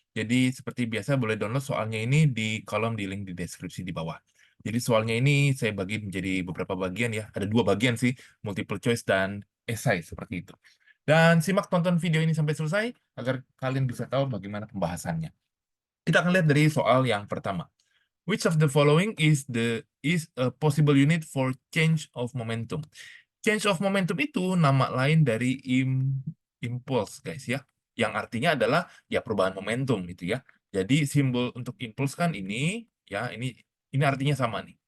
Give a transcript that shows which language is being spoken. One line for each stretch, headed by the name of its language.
Indonesian: Jadi seperti biasa boleh download soalnya ini di kolom di link di deskripsi di bawah. Jadi soalnya ini saya bagi menjadi beberapa bagian ya. Ada 2 bagian sih, multiple choice dan esai seperti itu. Dan simak tonton video ini sampai selesai agar kalian bisa tahu bagaimana pembahasannya. Kita akan lihat dari soal yang pertama.
English: Which of the following is a possible unit for change of momentum?
Indonesian: Change of momentum itu nama lain dari impulse, guys ya. Yang artinya adalah ya perubahan momentum itu ya. Jadi simbol untuk impulse kan ini ya, ini artinya sama nih.